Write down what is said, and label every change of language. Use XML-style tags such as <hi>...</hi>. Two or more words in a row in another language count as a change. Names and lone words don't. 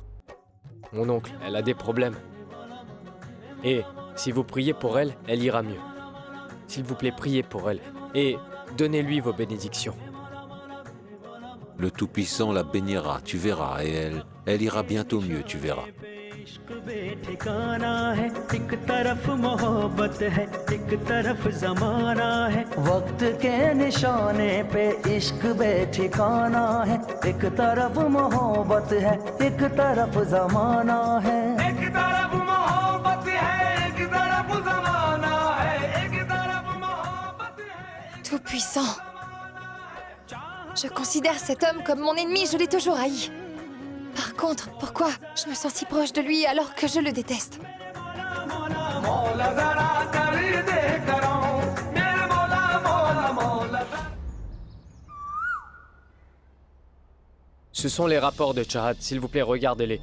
<fr>Mon oncle, elle a des problèmes. Et si vous priez pour elle, elle ira mieux. S'il vous plaît, priez pour elle. Et donnez-lui vos bénédictions. Le Tout-Puissant la bénira, tu verras, et elle ira bientôt mieux, tu verras.</fr> <hi>वक्त के निशाने पे इश्क बेठिकाना है एक तरफ मोहब्बत है एक तरफ जमाना है एक तरफ मोहब्बत है एक तरफ जमाना है एक तरफ मोहब्बत है</hi> <fr>Tout-puissant. Je considère cet homme comme mon ennemi, je l'ai toujours haï. Par contre, pourquoi je me sens si proche de lui alors que je le déteste? Ce sont les rapports de Chahat, s'il vous plaît, regardez-les.</fr>